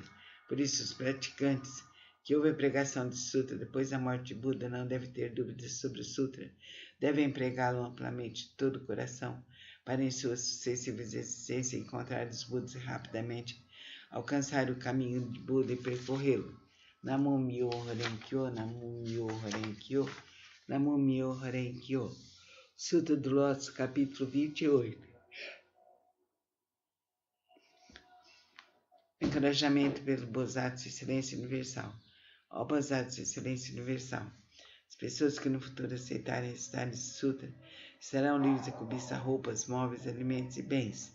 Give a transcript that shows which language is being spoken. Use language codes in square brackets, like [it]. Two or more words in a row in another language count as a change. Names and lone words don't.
[pt] Por isso, os praticantes que ouvem a pregação desse sutra depois da morte de Buda não devem ter dúvidas sobre o sutra. Devem pregá-lo amplamente de todo o coração, para em suas sucessivas existências encontrar os Budas e rapidamente alcançar o caminho de Buda e percorrê-lo. [ja] Namu Myoho Renkyo, Namu Myoho Renkyo, Namu Myoho Renkyo. [pt] Sutra do Lótus, capítulo 28. Encorajamento pelo Bodhisattva Excelência Universal. Ó Bodhisattva Excelência Universal, as pessoas que no futuro aceitarem recitar esse sutra estarão livres de cobiçar roupas, móveis, alimentos e bens.